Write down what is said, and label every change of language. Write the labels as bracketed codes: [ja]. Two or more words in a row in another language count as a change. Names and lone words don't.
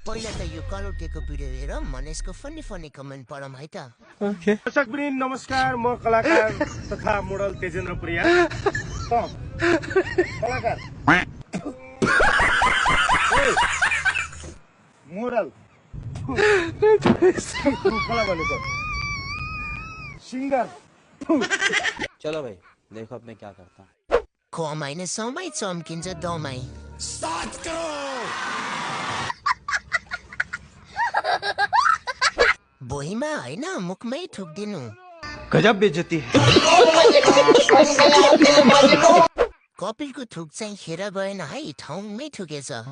[ne] पहिला त यो कलौटेको भिडियो हेर मनेशको [en] funny funny comment [ne] पढम है त। ओके दर्शकवृन्द नमस्कार, म कलाकार तथा मोडल तेजेन्द्र प्रिया। कलाकार मोडल कला भनेको सिंगर। [hi] चलो भाई देखो अब मैं क्या करता हूँ। [ne] कमाइन समय चम्किन्छ दमाई। बोहीमा होइन मुखमै ठुक्दिनु। [hi] गजब बेइज्जती है। [ne] कपिलको थुक चाहिँ खेर भएन है, ठाउँमै ठुकेछ।